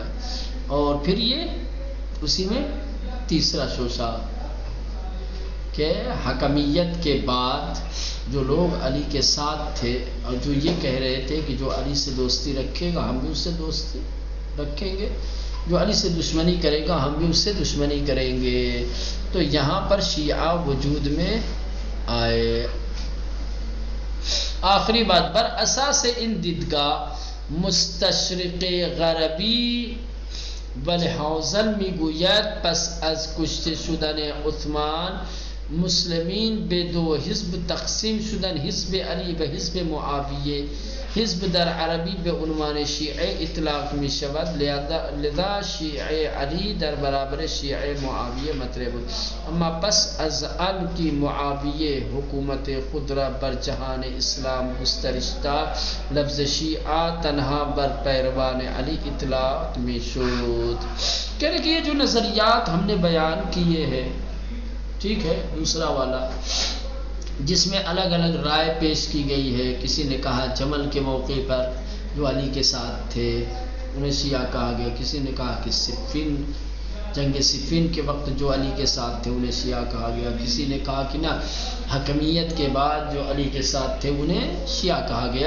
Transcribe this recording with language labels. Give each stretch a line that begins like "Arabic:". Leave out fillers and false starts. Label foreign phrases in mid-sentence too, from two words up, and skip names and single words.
Urdu: اور پھر یہ اسی میں تیسرا شوشہ کہ حکمیت کے بعد جو لوگ علی کے ساتھ تھے اور جو یہ کہہ رہے تھے کہ جو علی سے دوستی رکھے گا ہم بھی اس سے دوستی رکھیں گے، جو علی سے دشمنی کرے گا ہم بھی اس سے دشمنی کریں گے. تو یہاں پر شیعہ وجود میں آئے. آخری بات،
Persian: بر اساس ان دیدگاہ مستشرق غربی والحوزن میگوید پس از کشته شدن عثمان مسلمین به دو حزب تقسیم شدن، حزب علی و حزب معاویه. حزب در عربی به عنوان شیعه اطلاق می شود، لذا شیعه علی در برابر شیعه معاویه مطرح بود. اما پس از آنکه معاویه حکومت خود را بر جهان اسلام گسترش داد، لفظ شیعہ تنہا بر پیروان علی اطلاق میں شد.
Urdu: کہنے کہ یہ جو نظریات ہم نے بیان کیے ہیں، ٹھیک ہے، دوسرا والا جس میں الگ الگ رائے پیش کی گئی ہے. کسی نے کہا جمل کے موقع پر جو علی کے ساتھ تھے انہیں شیعہ کہا گیا، کسی نے کہا کہ صفین، جنگ صفین کے وقت جو علی کے ساتھ تھے انہیں شیعہ کہا گیا، کسی نے کہا کہ نہ حکمیت کے بعد جو علی کے ساتھ تھے انہیں شیعہ کہا گیا.